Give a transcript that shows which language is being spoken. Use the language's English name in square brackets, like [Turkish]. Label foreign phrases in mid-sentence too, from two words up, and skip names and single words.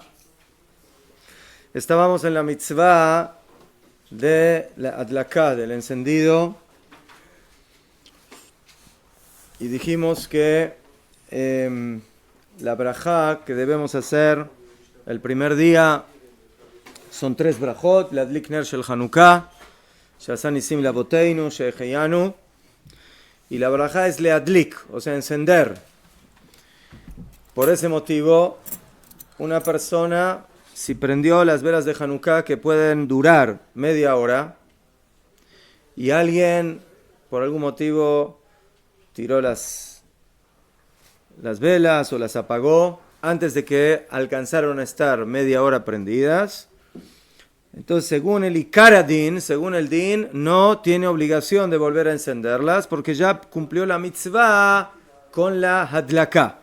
[Spanish] Estábamos en la mitzvah de la adlaká, del encendido. Y dijimos que la brajá que debemos hacer el primer día son 3 brajot: [Hebrew] להדליק נר של חנוכה שעשה נסים לאבותינו שהחיינו. [Spanish] Y la brajá es leadlik, o sea, encender. Por ese motivo, una persona, si prendió las velas de Hanukkah que pueden durar media hora, y alguien, por algún motivo, tiró las velas o las apagó antes de que alcanzaron a estar media hora prendidas, entonces según el Ikaradin, según el Din, no tiene obligación de volver a encenderlas porque ya cumplió la mitzvah con la hadlaká.